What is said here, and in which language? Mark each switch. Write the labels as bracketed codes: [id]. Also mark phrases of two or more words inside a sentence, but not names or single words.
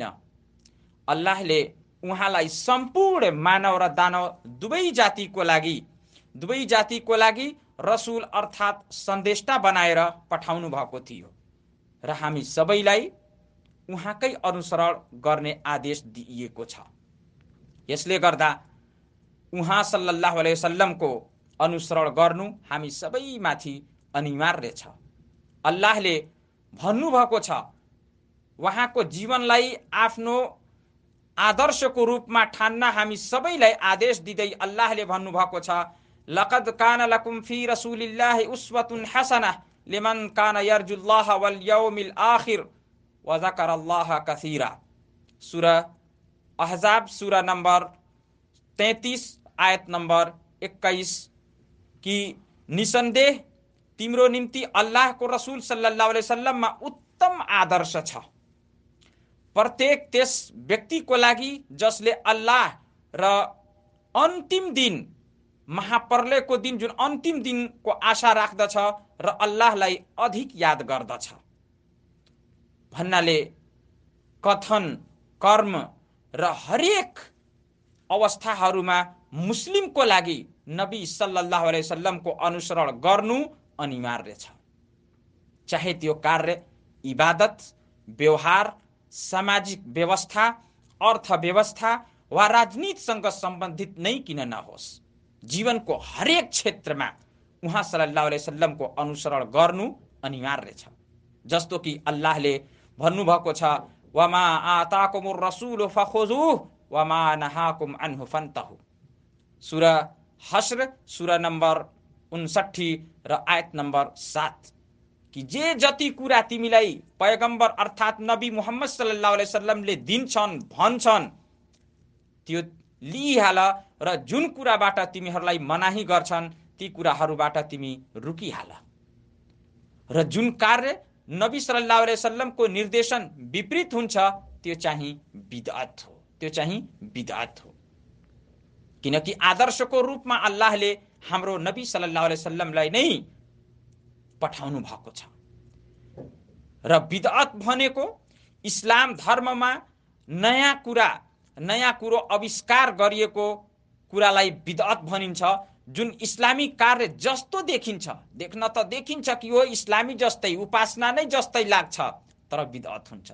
[ne] अल्लाहले उहाँलाई सम्पूर्ण मानव र दानव दुवै जातिको लागि रसुल अर्थात् सन्देष्टा बनाएर पठाउनु भएको थियो र हामी सबैलाई उहाँकै अनुसरण गर्ने आदेश दिइएको छ। यसले गर्दा उहाँ [ar] صلى الله عليه وسلم [ne] अनुसरण गर्नु हामी सबैमाथि अनिवार्य छ। अल्लाहले भन्नुभएको छ, उहाँको जीवनलाई आफ्नो आदर्शको रूपमा ठान्न हामी सबैलाई आदेश दिँदै अल्लाहले भन्नुभएको छ, [ar] لقد كان لكم في رسول الله أسوة حسنة لمن كان يرجو الله واليوم الآخر وذكر الله كثيرا. [ne] सूरा अहज़ाब सूरा नंबर 33 आयत नंबर 21 की निसन्देह तिम्रो निम्ति अल्लाहको रसूल [ar] صلى الله عليه وسلم [ne] उत्तम आदर्श छ प्रत्येक त्यस व्यक्तिको लागि जसले अल्लाह र अन्तिम दिन, महाप्रलयको दिन, जुन अन्तिम दिनको आशा राख्दछ र अल्लाहलाई अधिक याद गर्दछ भन्नाले कथन, कर्म र हरेक अवस्थाहरूमा मुस्लिमको लागि नबी [ar] صلى الله عليه وسلم [ne] अनुसरण गर्नु अनिवार्य छ। चाहे त्यो कार्य, इबादत, व्यवहार, सामाजिक व्यवस्था, अर्थव्यवस्था वा राजनीतिसँग सम्बन्धित नै किन नहोस्, जीवनको हरेक क्षेत्रमा उहाँ [ar] صلى الله عليه وسلم [ne] अनुसरण गर्नु अनिवार्य छ। जस्तो कि अल्लाहले भन्नुभएको छ, [ar] وما آتاكم الرسول فخذوه وما نهاكم عنه فانتهوا. [ne] सूरा हश्र सूरा नम्बर 59 र आयत नम्बर 7 कि जे जति कुरा तिमीलाई पैगम्बर अर्थात नबी मुहम्मद [ar] صلى الله عليه وسلم [ne] दिन्छन्, भन्छन्, त्यो लिइहाल र जुन कुराबाट तिमीहरूलाई मनाही गर्छन् ती कुराहरूबाट तिमी रुकिहाल। र जुन कार्य नबी [ar] صلى الله عليه وسلم [ne] निर्देशन विपरीत हुन्छ त्यो चाहिँ बिदअत हो, त्यो चाहिँ बिदअत हो। किनकि आदर्शको रूपमा अल्लाहले हाम्रो नबी [ar] صلى الله عليه وسلم [ne] नै पठाउनु भएको छ। र बिदअत भनेको इस्लाम धर्ममा नयाँ कुरो आविष्कार गरिएको कुरालाई बिदअत भनिन्छ। जुन इस्लामी कार्य जस्तो देखिन्छ, देख्न त देखिन्छ कि हो इस्लामी जस्तै, उपासना नै जस्तै लाग्छ, तर बिदअत हुन्छ।